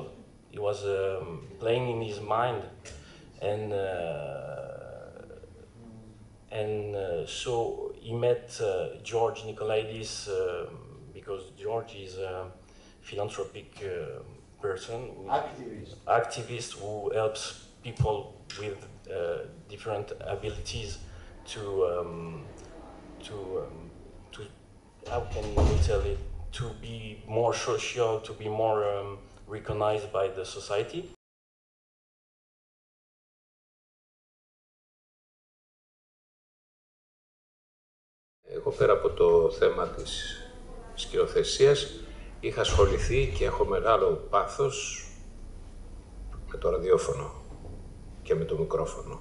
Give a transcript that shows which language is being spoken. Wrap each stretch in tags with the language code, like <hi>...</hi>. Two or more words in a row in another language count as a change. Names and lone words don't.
<en>He was playing in his mind, and so he met George Nikolaidis because George is a philanthropic person, activist who helps people with different abilities to how can we tell it, to be more social, to be more recognized by the society.</en> <el>Εγώ πέρα από το θέμα της σκηνοθεσίας είχα ασχοληθεί και έχω μεγάλο πάθος με το ραδιόφωνο και με το μικρόφωνο.</el>